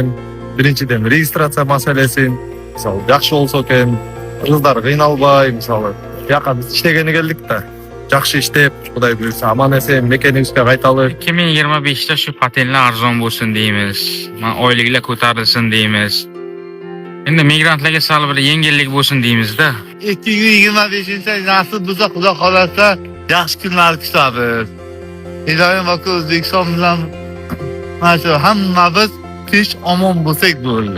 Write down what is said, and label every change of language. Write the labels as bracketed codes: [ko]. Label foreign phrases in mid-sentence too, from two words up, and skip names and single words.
[ky] Биринчиден регистрация маселесин мисалы жакшы болсо экен, кыргыздар кыйналбай мисалы жака биз иштегени келдик да. Жакшы иштеп, Кудай буйрса аман эсен мекенибизге кайталы. [uz] 2025'te şu patentler arzon bo'lsin deymiz. Oyliklar ko'tarilsin deymiz. Endi migrantlarga sal bir yengillik bo'lsin deymiz-da. 2025 nasib bo'lsa Xudo xolasa yaxshi kunlar kutamiz. Iloyim va O'zbekiston bilan mana shu hammamiz tinch omon bo'lsak bo'ldi.